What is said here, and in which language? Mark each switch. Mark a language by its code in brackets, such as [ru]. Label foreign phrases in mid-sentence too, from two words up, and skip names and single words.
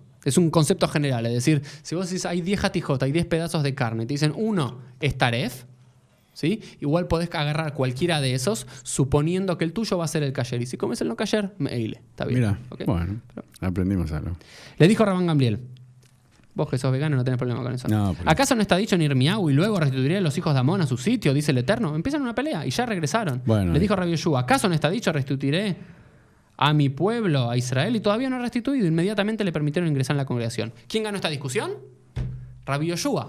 [es] Es un concepto general. Es decir, si vos decís hay 10 hatijot, hay 10 pedazos de carne, y te dicen uno es taref, ¿sí? Igual podés agarrar cualquiera de esos, suponiendo que el tuyo va a ser el kasher. Y si comes el no kasher, meile. Está bien. Mira, ¿okay? Bueno, aprendimos algo. Le dijo Rabban Gamliel. Vos que sos vegano no tenés problema con eso. No, pero... ¿Acaso no está dicho ni Irmiau y luego restituiré a los hijos de Amón a su sitio? Dice el Eterno. Empiezan una pelea y ya regresaron. Bueno, Le dijo Rabbi Yoshua, ¿acaso no está dicho restituiré a mi pueblo, a Israel? Y todavía no ha restituido. Inmediatamente le permitieron ingresar en la congregación. ¿Quién ganó esta discusión? Rabbi Yoshua.